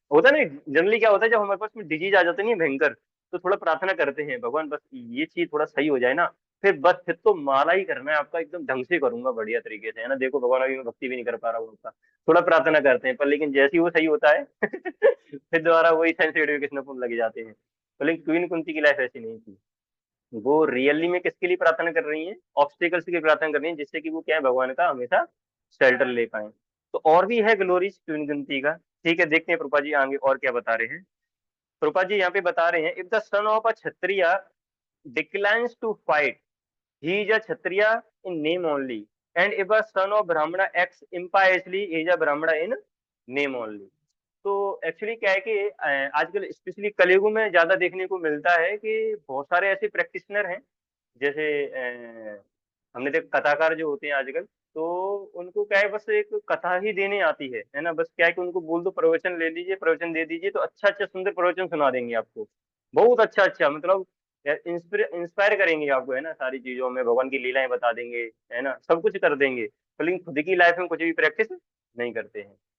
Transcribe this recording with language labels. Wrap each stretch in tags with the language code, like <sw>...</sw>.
<hi>होता है ना जनरली क्या होता है, जब हमारे पास में डिजीज आ जाते नहीं भयंकर, तो थोड़ा प्रार्थना करते हैं, भगवान बस ये चीज थोड़ा सही हो जाए ना, फिर बस फिर तो माला ही करना है आपका, एकदम ढंग से करूंगा बढ़िया तरीके से, है ना, देखो भगवान अभी मैं भक्ति भी नहीं कर पा रहा हूँ, थोड़ा प्रार्थना करते हैं, पर लेकिन जैसे ही वो सही होता है फिर दोबारा वही सेंस एडुकेशन अपन लगे जाते हैं। तो लेकिन क्वीन कुंती की लाइफ ऐसी नहीं थी, वो रियली में किसके लिए प्रार्थना कर रही है, ऑब्स्टेकल्स की प्रार्थना कर रही है, जिससे कि वो क्या है भगवान का हमेशा शेल्टर ले पाए। तो और भी है ग्लोरीज क्वीन कुंती का, ठीक है, देखते हैं प्रभा जी आगे और क्या बता रहे हैं। प्रभा जी यहाँ पे बता रहे हैं,</hi> <en>If the son of a kshatriya declines to fight, he is a kshatriya in name only, and if a son of brahmana acts impiously, he is a brahmana in name only।</en> <hi>तो actually क्या है कि आजकल specially कलयुग में ज्यादा देखने को मिलता है कि बहुत सारे ऐसे प्रैक्टिशनर हैं, जैसे हमने देख कथाकार जो होते हैं आजकल, तो उनको क्या है बस एक कथा ही देने आती है ना, बस क्या है कि उनको बोल दो प्रवचन ले लीजिए, प्रवचन दे दीजिए, तो अच्छा अच्छा सुंदर प्रवचन सुना देंगे आपको, बहुत अच्छा अच्छा, मतलब इंस्पायर करेंगे आपको, है ना, सारी चीजों में भगवान की लीलाएं बता देंगे, है ना, सब कुछ कर देंगे, तो लेकिन खुद की लाइफ में कुछ भी प्रैक्टिस नहीं करते हैं।</hi>